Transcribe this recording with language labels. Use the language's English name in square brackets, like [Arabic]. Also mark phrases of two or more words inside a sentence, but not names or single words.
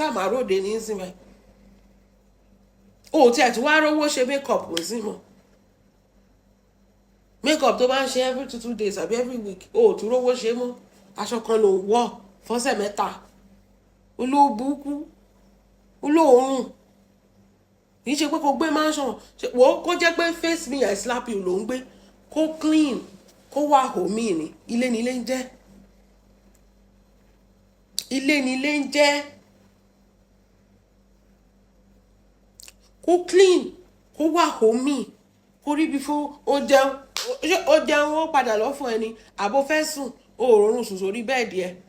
[Yoruba] sàmáròde ní ń sìn báyìí ó tí ẹ̀ tí wàá rówó ṣe makeup ń sìn mọ́ makeup tó bá ń ṣe [English] every 2 days [Yoruba] àbí [English] every week [Yoruba] ó tún rówó ṣe mọ́ aṣọ kan ló ń wọ̀ fọ́sẹ̀ mẹ́ta olóòbùkú olóòórùn kì í ṣe pé kó gbé mansion wò ó kó jẹ́ pé [English] face me I slap you [Yoruba] ló ń gbé kó clean kó wà homey ni ilé ni ilé ń jẹ́ ilé ni ilé ń jẹ́ kó clean kó wà homey kó rí bí fún ó jẹun ó padà lọ fún ẹni àbò fẹ́ sùn ó rọrùn sùn sórí bẹ́ẹ̀dì